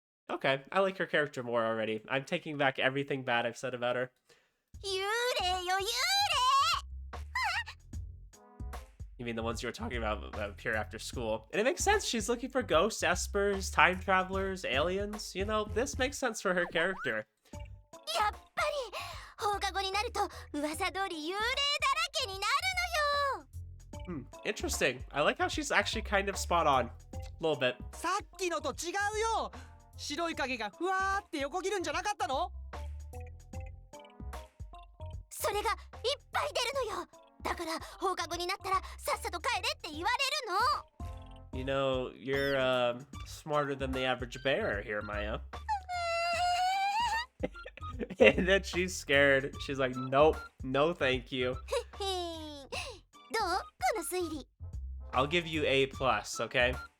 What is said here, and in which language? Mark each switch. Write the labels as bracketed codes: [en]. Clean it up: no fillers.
[en] Okay, I like her character more already. I'm taking back everything bad I've said about her. [ja] 幽霊よ、幽霊！ [en] You mean the ones you were talking about that appear after school? And it makes sense. She's looking for ghosts, espers, time travelers, aliens. You know, this makes sense for her character. [ja] やっぱり放課後になると噂通り幽霊だらけになるのよ。 [en] Interesting. I like how she's actually kind of spot on. A little bit. [ja] さっきのと違うよ。白い影がふわーって横切るんじゃなかったの？それがいっぱい出るのよ。だから放課後になったらさっさと帰れって言われるの。 [en] You know, you're smarter than the average bear here, Maya. And then she's scared. She's like, nope, no thank you. [ja] どう？この推理。 [en] I'll give you A+, okay?